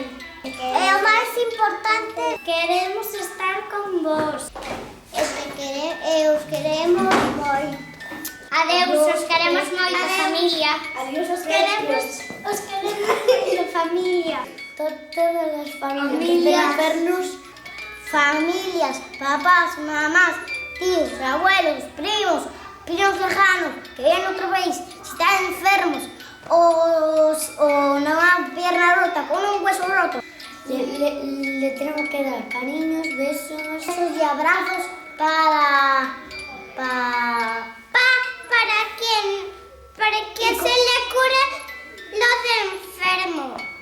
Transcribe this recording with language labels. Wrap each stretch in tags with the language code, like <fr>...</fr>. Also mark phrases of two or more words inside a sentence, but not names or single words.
<gl>E o máis importante, queremos estar con vos. E os queremos moito. Adeus, os queremos moito, familia. Adiós, Os queremos moito, familia. Todas as familias. Vernos.</gl> <es>Familias, papás, mamás, tíos, abuelos, primos lejanos, que vienen a otro país, si están enfermos o una pierna rota, con un hueso roto. Le tenemos que dar cariños, besos y abrazos para que se le cure los enfermos.</es>